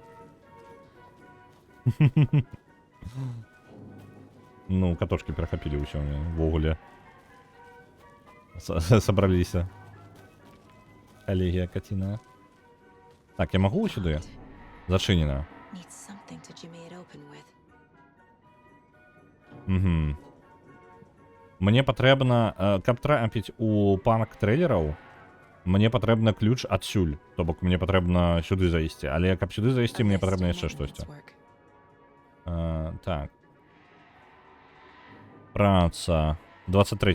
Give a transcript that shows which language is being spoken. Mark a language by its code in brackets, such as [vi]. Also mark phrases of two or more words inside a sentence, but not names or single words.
[be] Ну, катошкі перахапілі ўсё, ввогуле. Сабраліся. Калегія каціна. Так, я магу сюды? Зачынена. [en] Need something to jimmy it open with. [be] Угу. Мне патрэбна, каб трапіць у парк трэйлераў, мне патрэбна ключ адсюль. То бок, мне патрэбна сюды зайсці. Але каб сюды зайсці, мне патрэбна яшчэ штосьці. Так. Праца. 23.